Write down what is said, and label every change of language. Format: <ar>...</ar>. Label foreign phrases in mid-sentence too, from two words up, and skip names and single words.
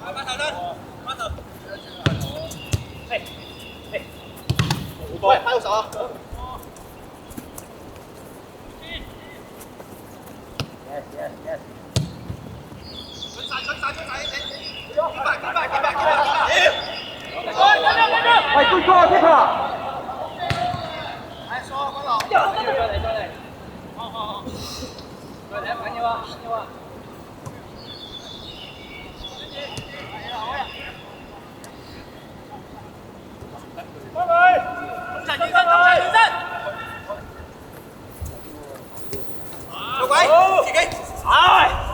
<yue>喂，拍到手啊！Yes。出晒！喂 ，</yue> <en>good call，</en> <yue>Peter。再嚟。緊要啊！做鬼！自己。唉！</yue>